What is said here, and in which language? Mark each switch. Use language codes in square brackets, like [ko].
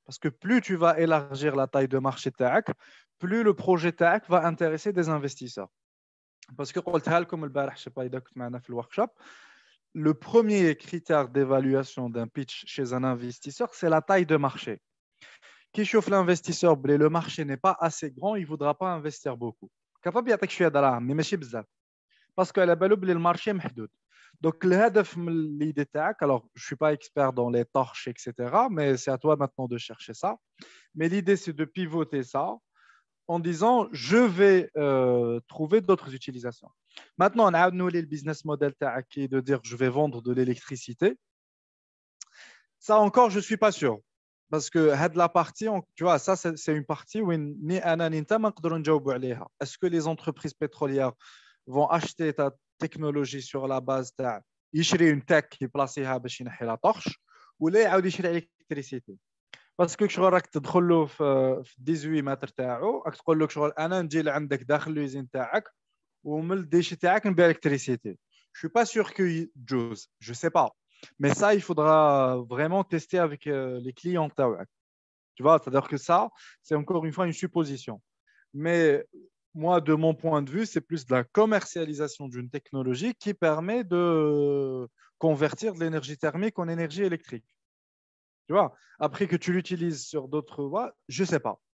[fr] Parce que plus tu vas élargir la taille de marché تاعك, plus le projet تاعك va intéresser des investisseurs. Parce que [ar] قلتها لكم البارح, [fr] je sais pas [ar] إذا كنت معنا في الوركشوب, [fr] le premier critère d'évaluation d'un pitch chez un investisseur, c'est la taille de marché. Qui chauffe l'investisseur, le marché n'est pas assez grand, il ne voudra pas investir beaucoup. [ar] Capable يعطيك شويه دراهم [fr] mais [ar] ماشي بزاف. [fr] Parce que [ar] على بالو بلي المارشي محدود. [fr] Donc [ar] الهدف من [fr] l'idée [ar] تاعك, [fr] alors je suis pas expert dans les torches etc, mais c'est à toi maintenant de chercher ça. Mais l'idée c'est de pivoter ça en disant je vais trouver d'autres utilisations. Maintenant on a le business model تاعك qui est de dire je vais vendre de l'électricité. Ça encore je suis pas sûr. Parce que la partie, tu vois, ça c'est une partie où [ar] ni ana ni nta ma نقدروا نجاوبوا عليها. [fr] Est-ce que les entreprises pétrolières vont acheter ta technologie sur la base [ar] تاع يشري [fr] une tech [ar] يبلاصيها باش ينحي لا طرش ولا يعاود يشري الكتريسيتي؟ باسكو شغل راك تدخل له في 18 متر تاعو راك تقول له شغل انا نجي لعندك داخل لوزين تاعك ومن الديشي تاعك نبيع الكتريسيتي. [fr] Je suis pas sûr que Jules, je sais pas. Mais ça, il faudra vraiment tester avec les clients. Tu vois, c'est-à-dire que ça, c'est encore une fois une supposition. Mais moi, de mon point de vue, c'est plus de la commercialisation d'une technologie qui permet de convertir de l'énergie thermique en énergie électrique. Tu vois, après que tu l'utilises sur d'autres voies, je ne sais pas.